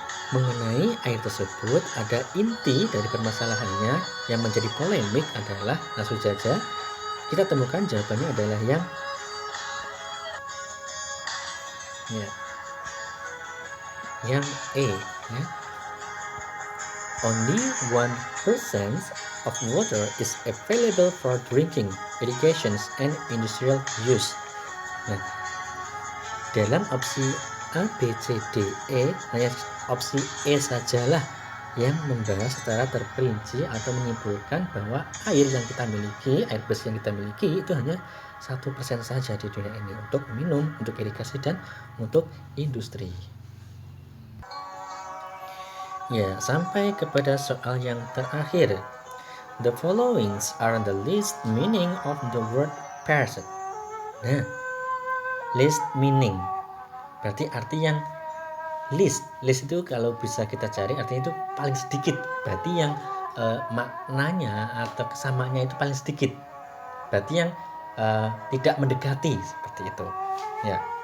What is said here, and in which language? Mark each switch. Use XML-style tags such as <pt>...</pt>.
<id>mengenai air tersebut, ada inti dari permasalahannya yang menjadi polemik adalah, langsung saja kita temukan jawabannya adalah yang E ya.</id> <en>Only 1% of water is available for drinking, irrigation, and industrial use.</en> <id>Nah, dalam opsi A, B, C, D, E, hanya opsi E sajalah yang membahas secara terperinci atau menyimpulkan bahwa air yang kita miliki, air bersih yang kita miliki itu hanya 1% saja di dunia ini untuk minum, untuk irigasi, dan untuk industri. Ya, sampai kepada soal yang terakhir.</id> <en>The following are the least meaning of the word person.</en> <id>Nah, least meaning berarti arti yang least itu kalau bisa kita cari artinya itu paling sedikit, berarti yang maknanya atau kesamaannya itu paling sedikit, berarti yang tidak mendekati, seperti itu ya.</id>